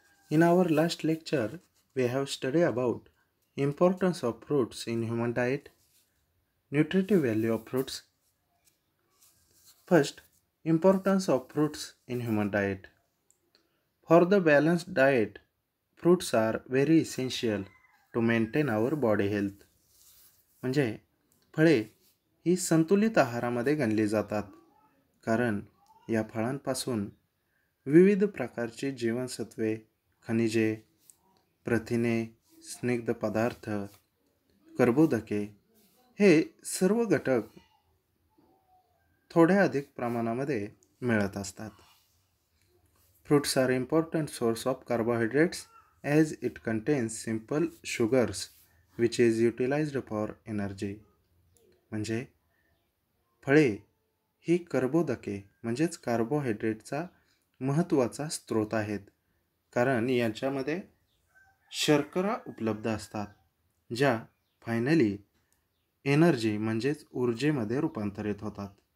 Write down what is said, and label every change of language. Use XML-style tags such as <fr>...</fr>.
<en>In our last lecture, we have studied about importance of fruits in human diet, nutritive value of fruits. First, importance of fruits in human diet. For the balanced diet, fruits are very essential to maintain our body health.</en> <mr>म्हणजे फळे ही संतुलित आहारामध्ये गणली जातात, कारण या फळांपासून विविध प्रकारची जीवनसत्वे, खनिजे, प्रथिने, स्निग्ध पदार्थ, कर्बोदके हे सर्व घटक थोड्या अधिक प्रमाणामध्ये मिळत असतात.</mr> <en>Fruits are important source of carbohydrates as it contains simple sugars which is utilised for energy.</en> <mr>म्हणजे फळे ही कर्बोदके म्हणजेच कार्बोहायड्रेटचा महत्त्वाचा स्रोत आहेत, कारण यांच्यामध्ये शर्करा उपलब्ध असतात, ज्या फायनली एनर्जी म्हणजेच ऊर्जेमध्ये रूपांतरित होतात.</mr>